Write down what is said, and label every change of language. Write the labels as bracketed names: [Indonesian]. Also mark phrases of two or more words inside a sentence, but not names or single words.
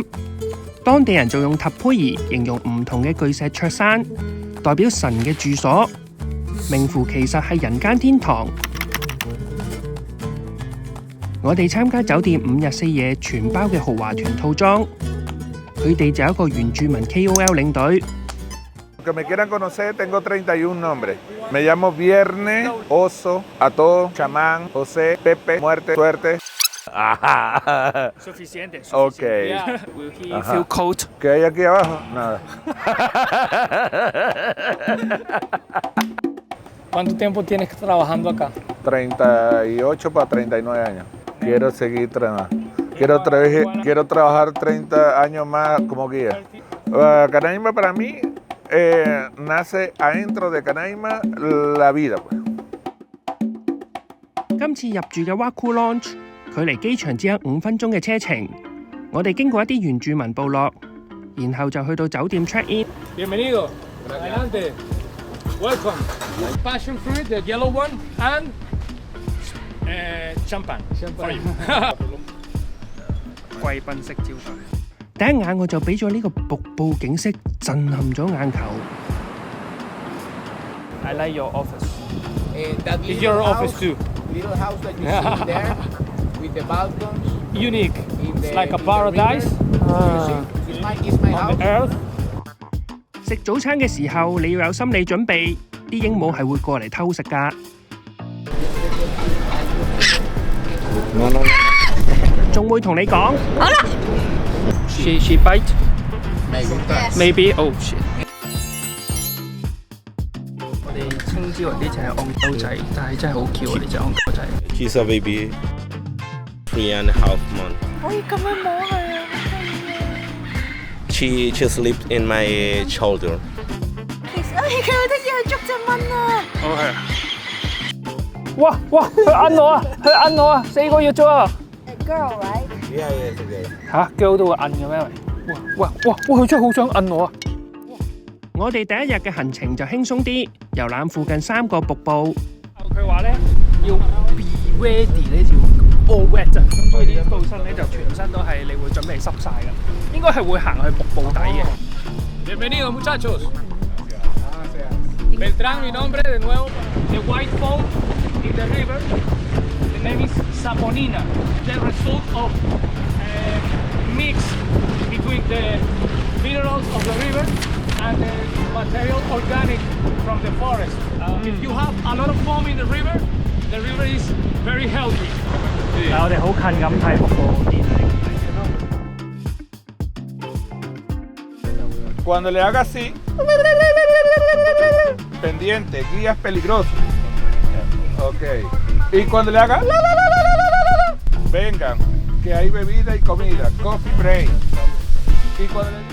[Cantonese] 當地人就用塔佩爾形容唔同嘅巨石卓山，代表神嘅住所，名副其實係人間天堂。我哋參加酒店5日4夜全包嘅豪華團套裝，佢哋就有一個原住民 KOL 領隊。 [Spanish] Que me quieran conocer, tengo 31 nombres. Me llamo Viernes, Oso, Ató, Chamán, José, Pepe, Muerte, Suerte. Suficiente. Ok. [English] Yeah. Will he feel cold? [Spanish] ¿Qué hay aquí abajo? Nada. ¿Cuánto tiempo tienes trabajando acá? 38 para 39 años. Quiero seguir trabajando. Quiero trabajar 30 años más como guía. Canaima para mí nace adentro de Canaima la vida. [Cantonese] 今次入住嘅 Waku Lounge， 距離機場只有5分鐘嘅車程。我哋經過一啲原住民部落，然後就去到酒店 [English] check in。 [Spanish] Bienvenido, adelante, [English] welcome. Passion fruit, the yellow one, and champagne for you. [Cantonese] 貴賓式招待。第一眼我就俾咗呢個瀑布景色震撼咗眼球。 [English] I like your office. That It's your office too. little house that you see there with the balcons. Unique. In It's the, like a in the paradise. It's my On house. the earth. [Cantonese] 食早餐嘅時候，你要有心理準備，啲鸚鵡係會過嚟偷食㗎。仲會同你講。好啦。 [English] She bite? Maybe. Oh shit. [Cantonese] 我哋稱之為呢隻係戇鳩仔，但係真係好巧啊！呢隻戇鳩仔。 [English] He's a baby, 3.5 months. [Cantonese] 可以咁樣摸佢啊！ [English] She slept in my shoulder. [Cantonese] 其實佢好得意去捉隻蚊啊！哦係啊！哇哇！佢摁我啊！佢摁我啊！4個月啫喎！ [English] Girl, right? Yeah, yes, okay. [Cantonese] 嚇，girl 都會摁嘅咩？哇！佢真係好想摁我啊！我哋第一日嘅行程就輕鬆啲，遊覽附近3個瀑布。佢話咧要 [English] be ready [Cantonese] 咧要 [English] all wet [Cantonese] 啊，咁所以呢到身咧就全身都係你會準備濕晒㗎，應該係會行去瀑布底嘅。 [Spanish] Bienvenidos muchachos. Beltrán, mi nombre de nuevo. [English] The white foam in the river. The name is Saponina. The result of mix between the minerals of the river and the material organic from the forest. If you have a lot of foam in the river is very healthy. [Cantonese] 但係我哋好近咁睇瀑布，見你。 [Spanish] Cuando le haga así, pendiente, guías peligrosos. Ok. Y cuando le haga, vengan, que hay bebida y comida, [English] coffee break. [Spanish] Y cuando le...